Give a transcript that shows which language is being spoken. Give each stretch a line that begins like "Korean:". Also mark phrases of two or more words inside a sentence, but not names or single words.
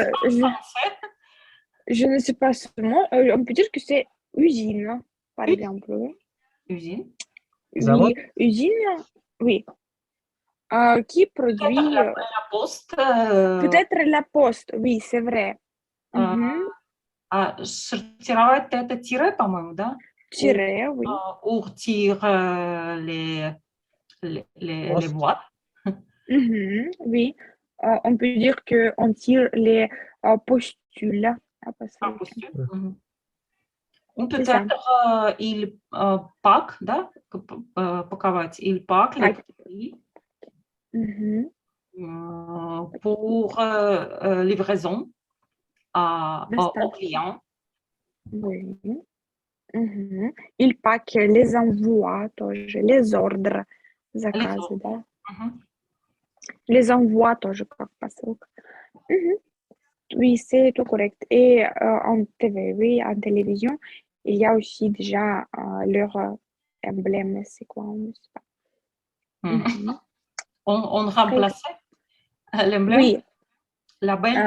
French: Français. je ne sais pas seulement, on peut dire que c'est usine, par exemple. Oui, Usine.
Russian: Завод?
French: oui, usine, oui, qui Peut-être produit, la poste. peut-être la poste, oui, c'est vrai. Mhm.
Russian: Сортировать это тире, по-моему, да?
French: Tirer, oui. Ou retire les Poste. boîtes. Mhm, oui. On peut dire qu'on tire les postules. Ah, pas ça, ok. Impossible. Mhm. Ou C'est ça. peut-être il pack,
Russian: да? Паковать.
French: Il pack les Pack. produits Mhm. pour livraison aux
Russian: Доставка.
French: clients. Oui. Mhm. Il pack les envois тоже, les ordres, Les
Russian: заказы,
French: autres.
Russian: да. Mhm.
French: Les envois
Russian: тоже как посылка. Mhm.
French: Oui, c'est tout correct. Et en TV, oui, en télévision, il y a aussi déjà leur emblème, c'est quoi, on ne sait pas. Mhm. Mhm. On remplaçait l'emblème, Oui, label.